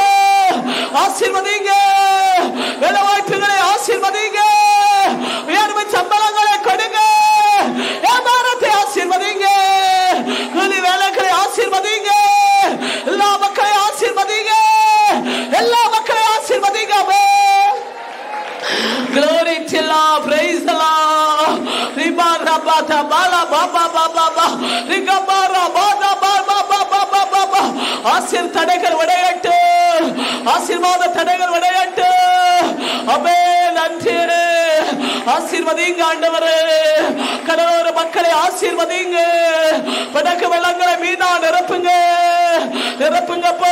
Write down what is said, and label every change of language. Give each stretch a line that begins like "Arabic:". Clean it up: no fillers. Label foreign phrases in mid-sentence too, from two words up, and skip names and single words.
Tamil: ஆசீர்வதிங்க, வேலை வாய்ப்புகளை ஆசீர்வதிங்க, உயர்வு சம்பளங்களை கொடுங்க, வியாபாரத்தை ஆசீர்வதிங்க, கூலி வேலைகளை ஆசீர்வதிங்க, எல்லா மக்களை ஆசீர்வதிங்க, எல்லா மக்களை ஆசீர்வதிங்க.
English: Glory to Lord, praise the Lord. Riba raba ta bala ba ba ba ba ba. Rigabara ba da ba ba ba ba ba ba ba.
Tamil: ஆசீர் தடைகள் உடையட்டு, ஆசீர்வாத தடைகள் உடையட்டு. அமே நன்றி. ஆசீர்வதிங்க ஆண்டவரே, கடலோர மக்களை ஆசீர்வதிங்க, படகு வெள்ளங்களை மீனா நிரப்புங்க, நிரப்புங்கப்போ.